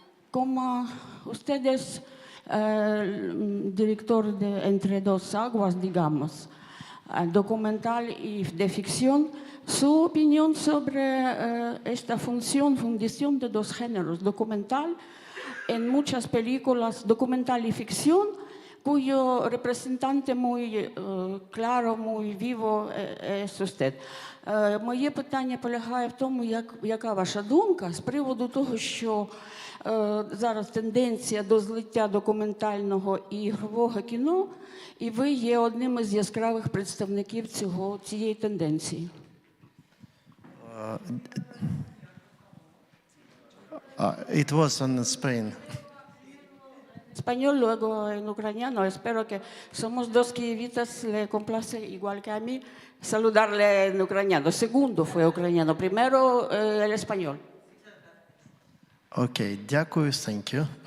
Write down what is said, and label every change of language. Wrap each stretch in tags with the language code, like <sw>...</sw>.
<es>Como ustedes director de Entre dos aguas, digamos, documental y de ficción, su opinión sobre esta fundición de dos géneros, documental en muchas películas, documental y ficción, cuyo representante muy claro, muy vivo es usted.</es> <uk>Моє питання полягає в тому, яка ваша думка з приводу того, що зараз тенденція до злиття документального і ігрового кіно, і ви є одним із яскравих представників цієї тенденції.</uk> <en>It was in Spain.</en> <es>Español, luego en ucraniano. Espero que somos dos kievitas, le complace igual que a mí saludarle en ucraniano. Segundo fue ucraniano, primero el español.</es> <en>Okay,</en> <uk>дякую,</uk> <en>thank you.</en>